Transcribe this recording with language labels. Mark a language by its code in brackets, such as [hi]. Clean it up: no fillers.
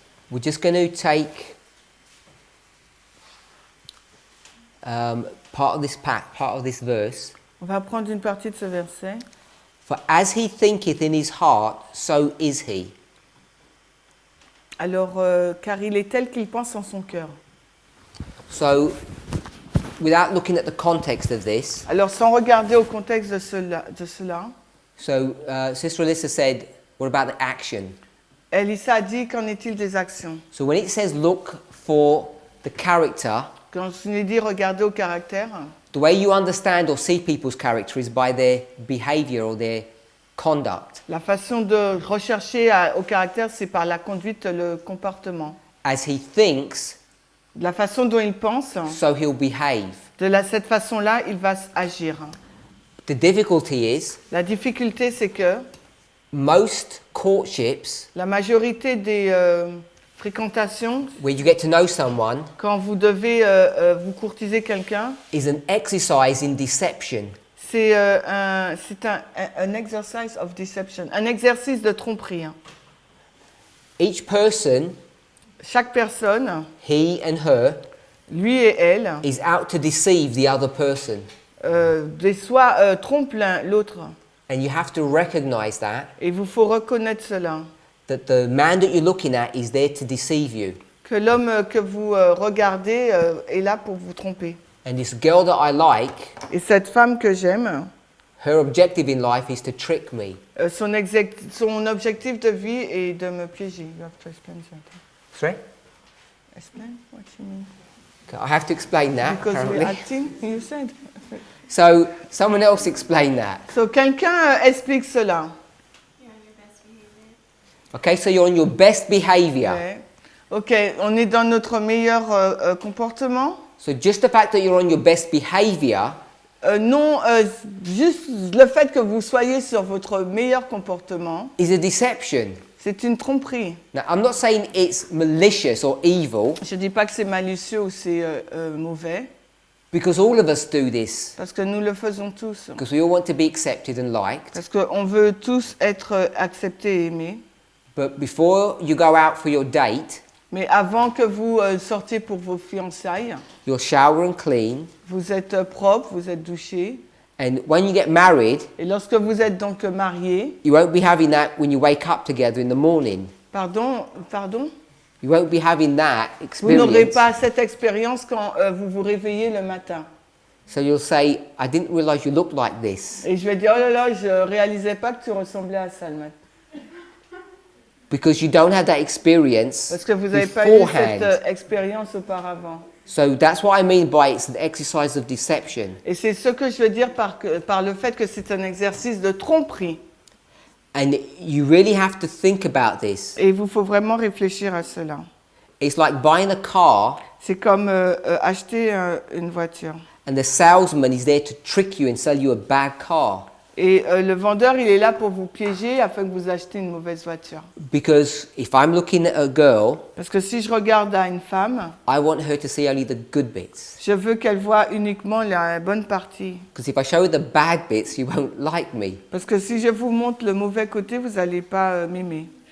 [en] we're just going to take part of this verse. [fr] On va prendre une partie de ce verset. [en] For as he thinketh in his heart, so is he. [fr] Alors, car il est tel qu'il pense en son cœur. [en] So, without looking at the context of this, [fr] Alors, sans regarder au contexte de cela, [en] so Sister Alyssa said, what about the action? [fr] Elissa a dit, qu'en est-il des actions? [en] So when it says look for the character, [fr] Quand on nous dit regarder au caractère, [en] the way you understand or see people's character is by their behavior or their conduct. [fr] la façon de rechercher au caractère, c'est par la conduite, le comportement. [en] As he thinks, [fr] La façon dont il pense, [en] so he'll behave. [fr] cette façon-là, il va agir. [en] The difficulty is, [fr] La difficulté, c'est que [en] most courtships, [fr] la majorité des fréquentations, [en] where you get to know someone, [fr] quand vous devez vous courtiser quelqu'un, [en] is an exercise in deception. [fr] c'est un exercise [en] of deception, [fr] un exercice de tromperie. Hein. [en] Each person, [fr] Chaque personne, [en] he and her, [fr] lui et elle, [en] is out to deceive the other person. [fr] soit trompe l'autre. [en] And you have to recognize that, [fr] Et il faut reconnaître cela. [en] that the man that you're looking at is there to deceive you. [fr] Que l'homme que vous regardez est là pour vous tromper. [en] And this girl that I like, [fr] Et cette femme que j'aime, [en] Her objective in life is to trick me. [fr] Son objectif de vie est de me piéger. [en] You have to explain something. Sorry? Explain what you mean. I have to explain that. Because we're apparently. acting, you said. So someone else explain that. [fr] So, quelqu'un explique cela. [en] You're on your best behavior. Okay, so you're on your best behavior. [fr] Ouais. Ok, on est dans notre meilleur comportement. [en] So just the fact that you're on your best behavior [fr] Non, juste le fait que vous soyez sur votre meilleur comportement, [en] is a deception. [fr] c'est une tromperie. [en] Now, I'm not saying it's malicious or evil, [fr] Je ne dis pas que c'est malicieux ou c'est mauvais, [en] because all of us do this. [fr] parce que nous le faisons tous. [en] Because we all want to be accepted and liked. [fr] Parce qu'on veut tous être acceptés et aimés. [en] But before you go out for your date, [fr] Mais avant que vous sortiez pour vos fiançailles, [en] you'll shower and clean. [fr] vous êtes propre, vous êtes douché. [en] And when you get married, [fr] Et lorsque vous êtes donc mariés, [en] you won't be having that when you wake up together in the morning. [fr] pardon, [en] You won't be having that [fr] vous n'aurez [en] experience. [fr] pas cette expérience quand vous vous réveillez le matin. [en] So you'll say, I didn't realize you looked like this. [fr] Et je vais dire, oh là là, je réalisais pas que tu ressemblais à ça le matin. [en] Because you don't have that experience [fr] Parce que vous n'avez pas eu [en] beforehand. [fr] cette expérience auparavant. [en] So that's what I mean by it's an exercise of deception. [fr] Et c'est ce que je veux dire par le fait que c'est un exercice de tromperie. [en] And you really have to think about this. [fr] Et il vous faut vraiment réfléchir à cela. [en] It's like buying a car [fr] C'est comme acheter une voiture. [en] and the salesman is there to trick you and sell you a bad car. [fr] Et le vendeur, il est là pour vous piéger afin que vous achetiez une mauvaise voiture. [en] Because if I'm looking at a girl, [fr] Parce que si je regarde à une femme, [en] I want her to see only the good bits. [fr] je veux qu'elle voie uniquement la bonne partie. [en] Because if I show her the bad bits, you won't like me. [fr] Parce que si je vous montre le mauvais côté, vous n'allez pas m'aimer.